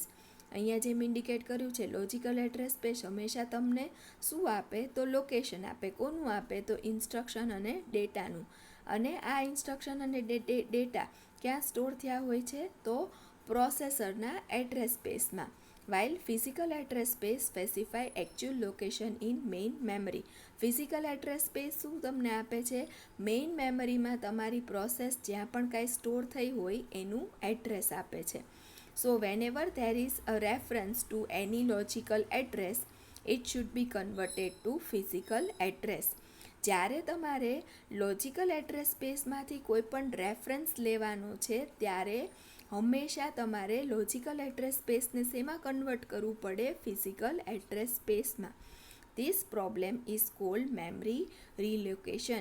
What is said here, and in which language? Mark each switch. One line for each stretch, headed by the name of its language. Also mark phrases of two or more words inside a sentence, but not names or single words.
Gujarati: અહીંયા જેમ ઇન્ડિકેટ કર્યું છે,
English: logical address space
Gujarati: હંમેશા તમને શું આપે તો લોકેશન આપે. કોનું આપે તો ઇન્સ્ટ્રક્શન અને ડેટાનું. અને આ ઇન્સ્ટ્રક્શન અને ડેટા ક્યાં સ્ટોર થયા હોય છે તો પ્રોસેસરના એડ્રેસ સ્પેસમાં.
English: while physical address space specify actual location in main memory. physical address space
Gujarati: શું તમને આપે છે? મેઇન મેમરીમાં તમારી પ્રોસેસ જ્યાં પણ કાંઈ સ્ટોર થઈ હોય એનું એડ્રેસ આપે છે.
English: સો whenever there is a reference to any logical address, it should be converted to physical address.
Gujarati: જ્યારે તમારે લોજિકલ એડ્રેસ સ્પેસમાંથી કોઈ પણ રેફરન્સ લેવાનો છે ત્યારે હંમેશા તમારે લોજિકલ એડ્રેસ સ્પેસને શેમાં કન્વર્ટ કરવું પડે? ફિઝિકલ એડ્રેસ સ્પેસમાં.
English: this problem is called memory relocation.